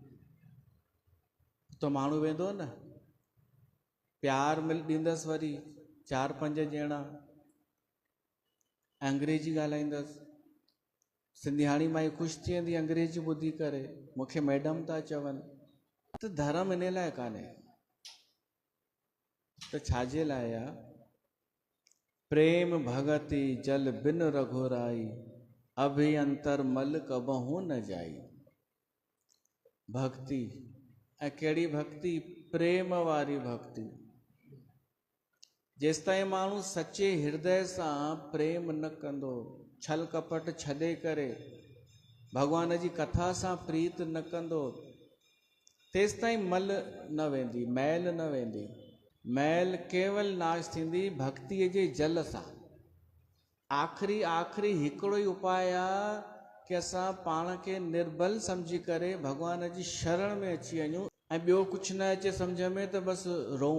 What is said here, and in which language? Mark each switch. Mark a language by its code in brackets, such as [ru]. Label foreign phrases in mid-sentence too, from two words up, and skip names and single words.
[sd] त माण्हू वेंदो न, प्यार ॾींदसि, वरी 4-5 ॼणा अंग्रेजी ॻाल्हाईंदसि, सिंधियाणी माई ख़ुशि थी वेंदी अंग्रेजी ॿुधी करे, मूंखे मैडम था चवनि। त धर्म इन लाइ कान्हे, त छाजे लाइ आहे? [awa] प्रेम भगति जल बिन रघुराई, अभियंतर मल कबहू न जाई। [sd] भक्ति, ऐं कहिड़ी भक्ति? प्रेम वारी भक्ति। जेसि ताईं माण्हू सचे हृदय सां प्रेम न कंदो, छल कपट छॾे करे भगवान जी कथा सां प्रीत न कंदो, तेसि ताईं मल न वेंदी, मैल न वेंदी। मैल केवल नाश थींदी भक्तिअ जे जल सां। आख़िरी हिकिड़ो ई उपाय आहे कि असां पाण खे निर्बल सम्झी करे भगवान जी शरण में अची वञूं, ऐं ॿियो कुझु न अचे सम्झ में त बसि रोऊं।